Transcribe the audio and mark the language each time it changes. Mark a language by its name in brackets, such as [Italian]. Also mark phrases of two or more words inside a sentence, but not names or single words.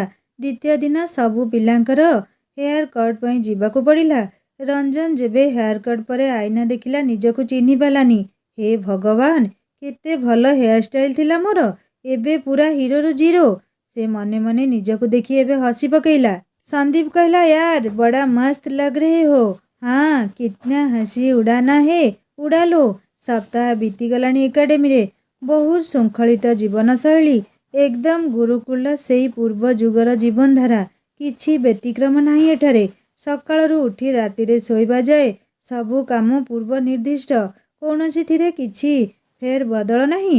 [Odia] ଦ୍ୱିତୀୟ ଦିନ ସବୁ ପିଲାଙ୍କର ହେୟାର କଟ୍ ପାଇଁ ଯିବାକୁ ପଡ଼ିଲା। ରଞ୍ଜନ ଯେବେ ହେୟାର କଟ୍ ପରେ ଆଇନା ଦେଖିଲା ନିଜକୁ ଚିହ୍ନି ପାରିଲାନି। ହେ ଭଗବାନ, କେତେ ଭଲ ହେୟାର ଷ୍ଟାଇଲ୍ ଥିଲା ମୋର। ଏବେ ପୁରା ହିରୋରୁ ଜିରୋ। ସେ ମନେ ମନେ ନିଜକୁ ଦେଖି ଏବେ ହସି ପକେଇଲା। ସନ୍ଦୀପ କହିଲା, [Hindi] यार बड़ा मस्त लग रहे हो। हाँ, कितना हंसी उड़ाना है उड़ा लो। [Odia] ସପ୍ତାହ ବିତିଗଲାଣି ଏକାଡେମୀରେ। ବହୁତ ଶୃଙ୍ଖଳିତ ଜୀବନଶୈଳୀ। ଏକଦମ ଗୁରୁକୁଳ ସେଇ ପୂର୍ବ ଯୁଗର ଜୀବନଧାରା। କିଛି ବ୍ୟତିକ୍ରମ ନାହିଁ ଏଠାରେ। ସକାଳରୁ ଉଠି ରାତିରେ ଶୋଇବା ଯାଏ ସବୁ କାମ ପୂର୍ବ ନିର୍ଦ୍ଦିଷ୍ଟ। କୌଣସିଥିରେ କିଛି ଫେରବଦଳ ନାହିଁ।